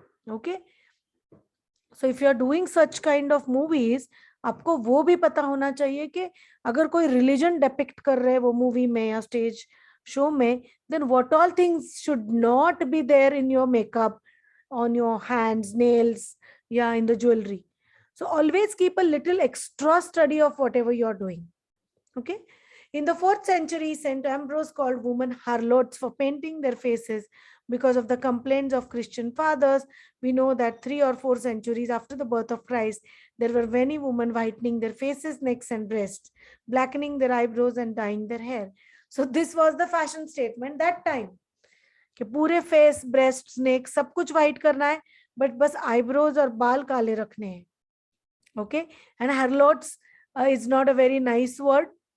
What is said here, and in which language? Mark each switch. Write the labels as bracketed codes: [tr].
[en] okay, so if you are doing such kind of movies, [hi] आपको वो भी पता होना चाहिए कि अगर कोई रिलीजन डिपिक्ट कर रहे हैं वो मूवी में या स्टेज शो में, [en] then what all things should not be there in your makeup, on your hands, nails, yeah, in the jewelry. So always keep a little extra study of whatever you're doing. Okay. In the 4th century, St. Ambrose called women harlots for painting their faces because of the complaints of Christian fathers. We know that 3 or 4 centuries after the birth of Christ, there were many women whitening their faces, necks, and breasts, blackening their eyebrows, and dyeing their hair. So this was the fashion statement that time [hi] कि पूरे face, breast, नेक सब कुछ white करना है, but बस eyebrows और बाल काले रखने हैं. [en] Okay, and harlots is not a very nice word.